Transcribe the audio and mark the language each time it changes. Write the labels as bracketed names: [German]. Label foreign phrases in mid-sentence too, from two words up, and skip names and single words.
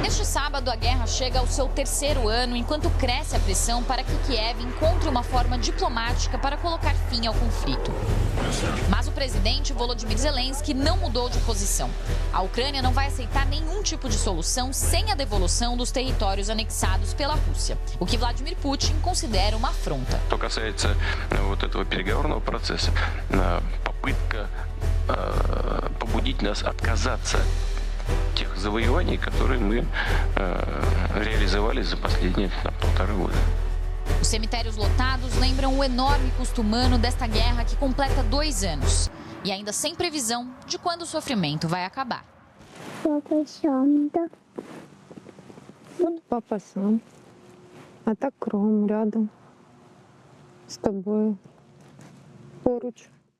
[Portuguese] Neste sábado, a guerra chega ao seu 3º ano, enquanto cresce a pressão para que Kiev encontre uma forma diplomática para colocar fim ao conflito. Mas o presidente Volodymyr Zelensky não mudou de posição. A Ucrânia não vai aceitar nenhum tipo de solução sem a devolução dos territórios anexados pela Rússia, o que Vladimir Putin considera uma afronta. [Russian] Что касается вот этого переговорного процесса, попытка побудить нас отказаться от тех завоеваний, которые мы реализовали за последние 1,5 года. [Portuguese] Os cemitérios lotados lembram o enorme custo humano desta guerra que completa 2 anos. E ainda sem previsão de quando o sofrimento vai acabar. [Russian] Вот папа сам. А так Ром рядом с тобой. Поруч.